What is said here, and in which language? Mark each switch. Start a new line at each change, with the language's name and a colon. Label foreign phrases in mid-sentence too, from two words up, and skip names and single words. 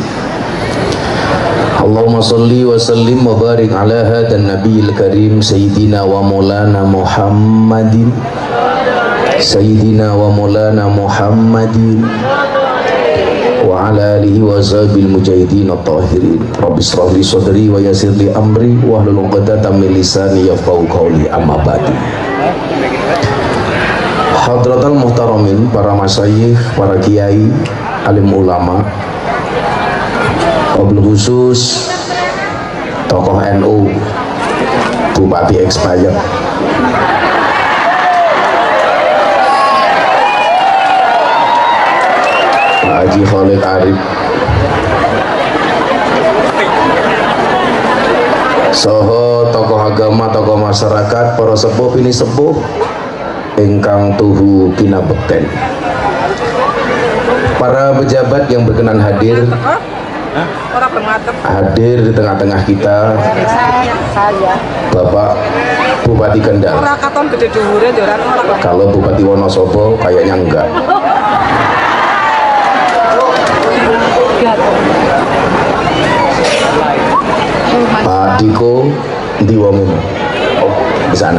Arabic: اللهم صل وسلم وبارك على هذا النبي الكريم سيدنا ومولانا محمد سيدنا ومولانا محمد وعلى آله وصحبه المجاهدين الطاهرين. رب اشرح لي صدري ويسر لي أمري واحلل عقدة من لساني يفقهوا قولي. أما بعد. حضرات المحترمين,
Indonesian: para masyayikh, para kiai, alim ulama,
Arabic: وبالخصوص
Indonesian: tokoh NU, Bupati expired, Pak Haji Khalid Arif, soho tokoh agama, tokoh masyarakat, para sepuh ini sepuh
Javanese: ingkang tuhu kinabekten,
Indonesian: para pejabat yang berkenan hadir di tengah-tengah kita, Bapak Bupati Kendal. Kalau Bupati Wonosobo kayaknya enggak. Pak Diko di Wongun, di sana.